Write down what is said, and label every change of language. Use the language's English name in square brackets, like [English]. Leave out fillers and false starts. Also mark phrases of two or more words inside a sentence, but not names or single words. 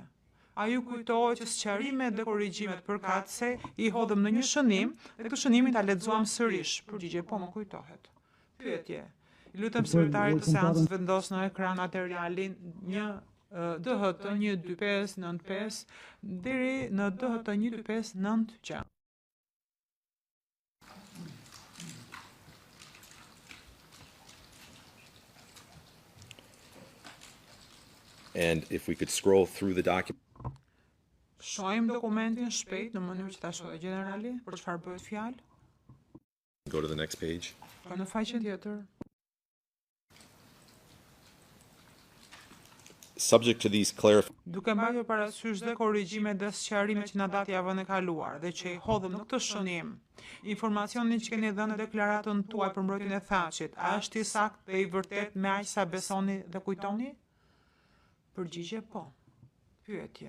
[Albanian] A ju kujtohet që sqarimet dhe korrigjimet përkatëse i hodhëm në një shënim dhe këtë shënimin ta lexuam sërish? Përgjigje, po, më kujtohet. Pyetje. I lutem sekretarit të seancës vendos në ekran materialin DHT 12595 deri në DHT 12596. [English] And if we could scroll through the document. [Albanian] Shohim dokumentin shpejt në mënyrë që ta shohë generali për çfarë bëhet fjalë. [English] Go to the next page. [Albanian] Po në faqen tjetër. [English] Subject to these clarifications. [Albanian] Duke mbajtur parasysh dhe korrigjimet dhe sqarimet që na dat javën e kaluar dhe që i hodhëm në këtë shënim, informacionin që keni dhënë në deklaratën tuaj për mbrojtjen e Thaçit, a është i saktë dhe i vërtet me aq sa besoni dhe kujtoni? Përgjigje, po. Pyetje.